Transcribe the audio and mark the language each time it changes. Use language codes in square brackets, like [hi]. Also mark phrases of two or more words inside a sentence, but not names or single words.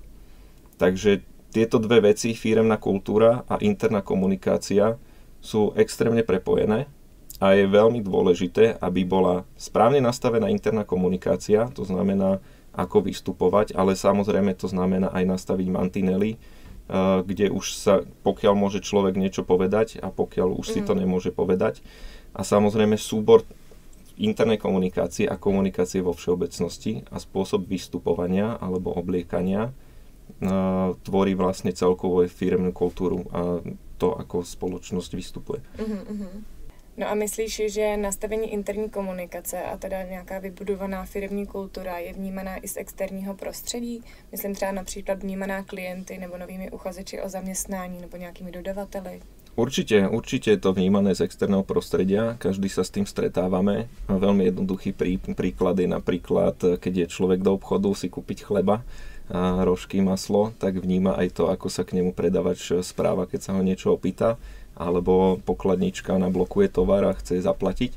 [sk] Takže tieto dve veci, firemná kultúra a interná komunikácia, sú extrémne prepojené a je veľmi dôležité, aby bola správne nastavená interná komunikácia, to znamená, ako vystupovať, ale samozrejme to znamená aj nastaviť mantinely, kde už sa, pokiaľ môže človek niečo povedať a pokiaľ už si to nemôže povedať. A samozrejme súbor internej komunikácie a komunikácie vo všeobecnosti a spôsob vystupovania alebo obliekania tvorí vlastne celkovú firemnú kultúru a to, ako spoločnosť vystupuje. [cs] No a myslíš, že nastavení interní komunikace a teda nějaká vybudovaná firemní kultura je vnímaná i z externího prostředí? Myslím třeba například vnímaná klienty nebo novými uchazeči o zaměstnání nebo nějakými dodavateli? [sk] Určite je to vnímané z externého prostredia, každý sa s tým stretávame. Veľmi jednoduchý príklad je napríklad, keď je človek do obchodu si kúpiť chleba, a rožky, maslo, tak vníma aj to, ako sa k nemu predavač správa, keď sa ho niečo opýta, alebo pokladnička nablokuje tovar a chce zaplatiť.